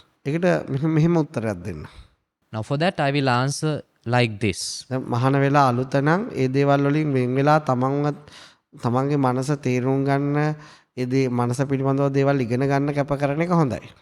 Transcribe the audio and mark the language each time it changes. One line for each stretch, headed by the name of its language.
Sinhala: ඒකට මෙහෙම උත්තරයක් දෙන්න.
English: Now for that I will answer like this.
Sinhala: දැන් මහාන වෙලා අලුත නම් ඒ දේවල් වලින් වෙන් වෙලා තමන්ගේ මනස තේරුම් ගන්න ඒ දේ මනස පිළිබඳව දේවල් ඉගෙන ගන්න කැප කරන එක හොඳයි.